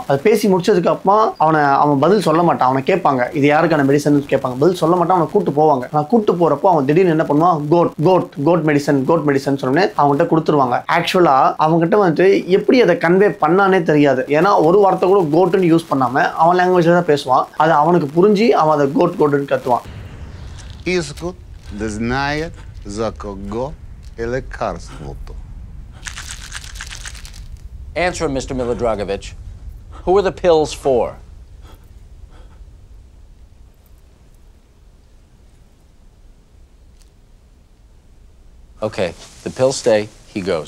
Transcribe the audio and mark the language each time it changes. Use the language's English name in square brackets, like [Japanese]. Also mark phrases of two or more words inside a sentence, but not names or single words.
[Tamil] அது பேசி முடிச்சதுக்கு அப்புறம் அவன் பதில் சொல்ல மாட்டான். அவனை கேட்பாங்க இது யாருக்கான மெடிசன் கேட்பாங்க, பதில் சொல்ல மாட்டான். அவனை கூட்டு போவாங்க. நான் கூட்டு போறப்போ அவன் திடீர்னு என்ன பண்ணுவான், [English] code medicine [Tamil] சொன்னே அவங்ககிட்ட கொடுத்துருவாங்க. ஆக்சுவலா அவங்ககிட்ட வந்துட்டு எப்படி அதை கன்வே பண்ணானே தெரியாது. ஏன்னா ஒரு வார்த்தை கூட கோட்னு யூஸ் பண்ணாம அவன் லாங்குவேஜ்ல தான் பேசுவான். அது அவனுக்கு புரிஞ்சு அவன் அதை கோட்னு கத்துவான். [Bulgarian] Искут да знаят за кого е лекарството. [English] Answer, Mr. Milodragovich. Who are the pills for? Okay, the pills stay, he goes.